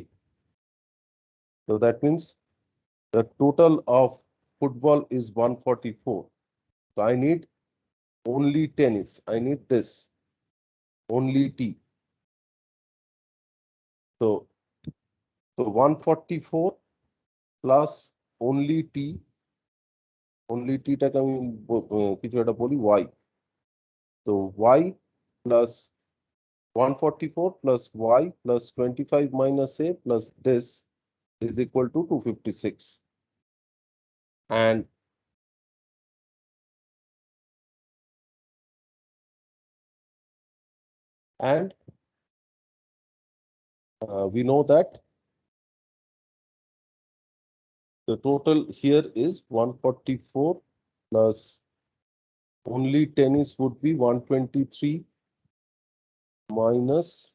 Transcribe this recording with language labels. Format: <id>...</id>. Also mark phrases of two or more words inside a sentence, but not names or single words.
<en>So that means the total of football is 144. So I need only tennis. I need this, only T. So 144 plus only T, only T টাকে</en> <bn>আমি কিছু একটা বলি</bn> <en>Y. So Y plus 144 plus Y plus 25 minus A plus this is equal to 256. And we know that the total here is 144 plus only tennis would be 123 minus</en>